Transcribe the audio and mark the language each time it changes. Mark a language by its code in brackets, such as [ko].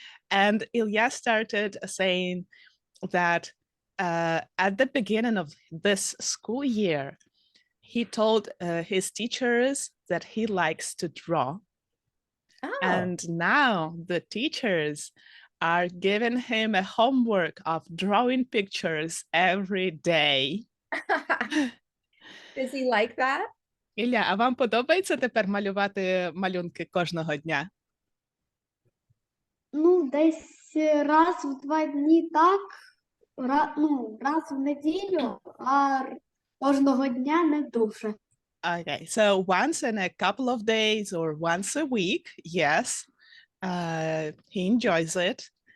[en] And Ilya started saying that at the beginning of this school year, he told his teachers that he likes to draw. Oh, And now the teachers are giving him a homework of drawing pictures every day. does he like that? [uk] Ілля, а вам подобається тепер малювати малюнки кожного дня? Ну, десь раз в 2 дні так, раз в неділю, а кожного дня не дуже. [en] Okay, so once in a couple of days or once a week, yes, he enjoys it.